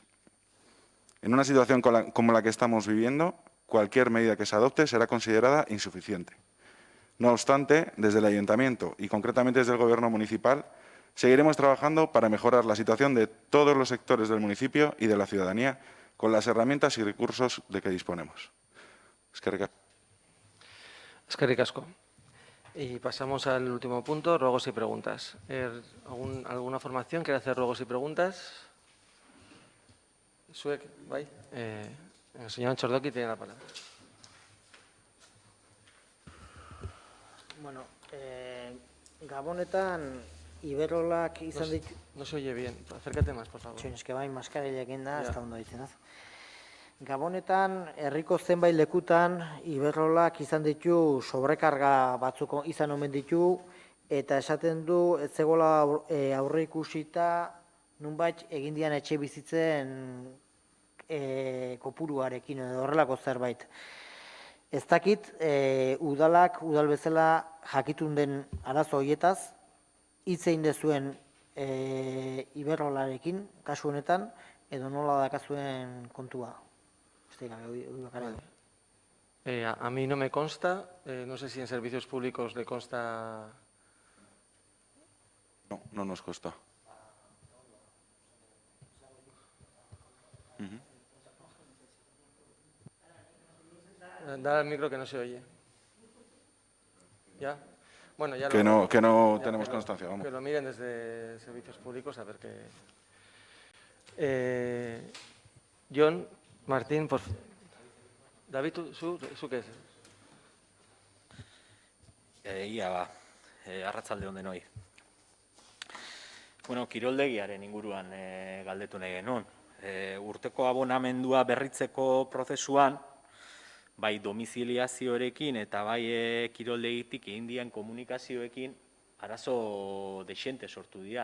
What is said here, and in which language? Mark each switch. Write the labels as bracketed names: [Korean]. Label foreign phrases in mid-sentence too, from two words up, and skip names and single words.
[Spanish] En una situación como la que estamos viviendo, cualquier medida que se adopte será considerada insuficiente. No obstante, desde el Ayuntamiento y concretamente desde el Gobierno municipal, seguiremos trabajando para mejorar la situación de todos los sectores del municipio y de la ciudadanía con las herramientas y recursos de que disponemos. [Basque] Eskerrik asko. [Spanish] Y pasamos al último punto, ruegos y preguntas. ¿Alguna formación quiere hacer ruegos y preguntas? [Basque] Zuek, bai. [Spanish] El señor Txordoki tiene la palabra. [Basque] Bueno, Gabonetan Iberolak izan ditu... [Spanish] No se oye bien, acércate más, por favor. [Basque] Eske bai, maskarilekin da, ez da ondo ditzen az. Gabonetan, herriko zenbait lekutan, Iberolak izan ditu sobrekarga batzuk izan omen ditu, eta esaten du, ez zegoela aurre ikusita, nunbait egin dian etxe bizitzen kopuruarekin, edo horrelako zerbait. Ez dakit, udal bezala jakitun den arazo hoietaz, hitz egin dezuen Iberolarekin, kasu honetan, edo nola dakazuen kontua. [Spanish] A mí no me consta, no sé si en servicios públicos le consta... No, no nos consta. Da al micro que no se oye. ¿Ya? Bueno, ya que no tenemos constancia, vamos. Que lo miren desde servicios públicos a ver qué... Jon, Martín, por favor. David, ¿su qué es? [Basque] Ia ba, arratsalde on denoi. Bueno, kiroldegiaren inguruan galdetu nahi genuen. Urteko abonamendua berritzeko prozesuan, bai domiziliazioarekin eta bai kiroldegitik egin dien komunikazioekin, arazo dexente sortu dira.